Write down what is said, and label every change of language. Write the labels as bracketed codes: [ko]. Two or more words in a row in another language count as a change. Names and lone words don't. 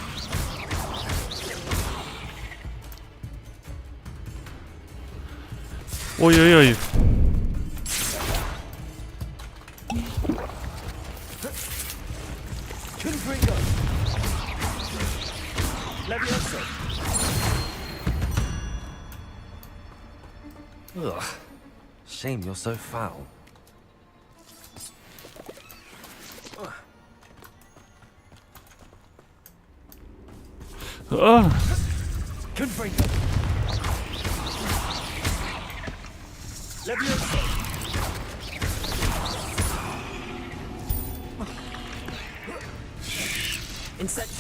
[en] Ой-ой-ой. Confringo. Levioso. Ugh. Shame you're so foul. А. Confringo. Levioso. Incendio.